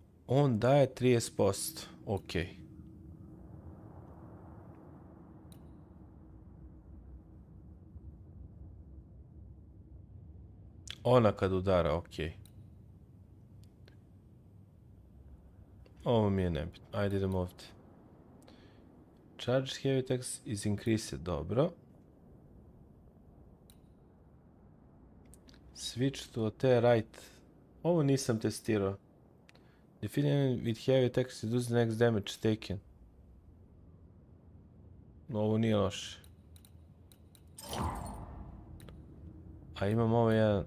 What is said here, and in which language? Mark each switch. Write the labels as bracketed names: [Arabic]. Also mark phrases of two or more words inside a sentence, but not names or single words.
[Serbian] On daje 30%. Ok. Ona kad udara, ok. Ovo mi je nebitno. Ajde idemo ovdje. [English] Charge heavy attacks is increased. Dobro. Switch to the right. [Serbian] Ovo nisam testirao. [English] Defeating with heavy attacks reduce the next damage taken. [Serbian] Ovo nije loše. A imam ovo jedan.